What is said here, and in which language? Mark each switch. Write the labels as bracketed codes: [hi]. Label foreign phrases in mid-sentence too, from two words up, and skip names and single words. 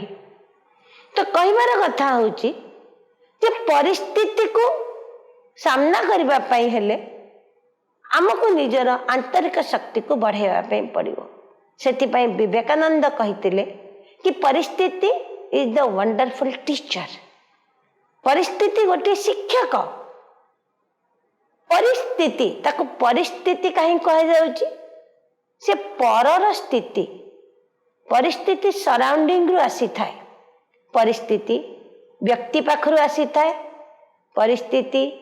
[or] ତ କହିବାର କଥା ହେଉଛି ଯେ ପରିସ୍ଥିତି କୁ ସାମନା କରିବା ପାଇଁ ହେଲେ ଆମକୁ ନିଜର ଆନ୍ତରିକ ଶକ୍ତି କୁ ବଢ଼ାଇବା ପାଇଁ ପଡ଼ିବ। ସେଥି ପାଇଁ ବିବେକାନନ୍ଦ କହିଥିଲେ କି ପରିସ୍ଥିତି [en] is the wonderful teacher. [or] ପରିସ୍ଥିତି ଗୋଟେ ଶିକ୍ଷକ ପରିସ୍ଥିତି ତାକୁ ପରିସ୍ଥିତି କାହିଁକି କୁହା ଯାଉଛି ସେ ପରର ସ୍ଥିତି ପରିସ୍ଥିତି ସରାଉଣ୍ଡିଂ ରୁ ଆସି ଥାଏ ପରିସ୍ଥିତି ବ୍ୟକ୍ତି ପାଖରୁ ଆସି ଥାଏ ପରିସ୍ଥିତି व्यक्ति पाखरु आसी थाए परिस्थिति